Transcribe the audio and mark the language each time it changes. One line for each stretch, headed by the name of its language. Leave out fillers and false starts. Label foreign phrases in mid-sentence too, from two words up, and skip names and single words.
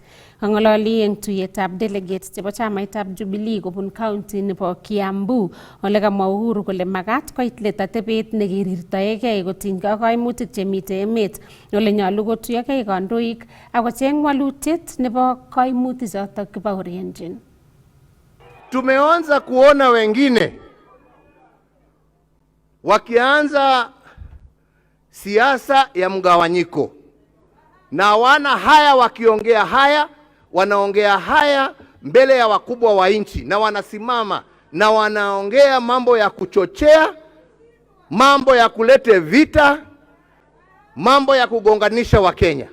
Kalenjin: Kang'ololi eng tuyetab delegates chebo chamaitab Jubilee kobun county nebo Kiambu ole kamwa Uhuru kole makat koit let atebet nekirirtoegei kotinygei ak kaimutik chemitei emet ole nyolu kotuyogei kandoik akocheng walutiet nebo kaimutichoto kibaorionjin.
Swahili: Tumeanza kuona wengine wakianza siasa ya mgawanyiko, na wana haya wakiongea haya, wanaongea haya mbele ya wakubwa wa nchi, na wanasimama na wanaongea mambo ya kuchochea, mambo ya kulete vita, mambo ya kugonganisha Wakenya.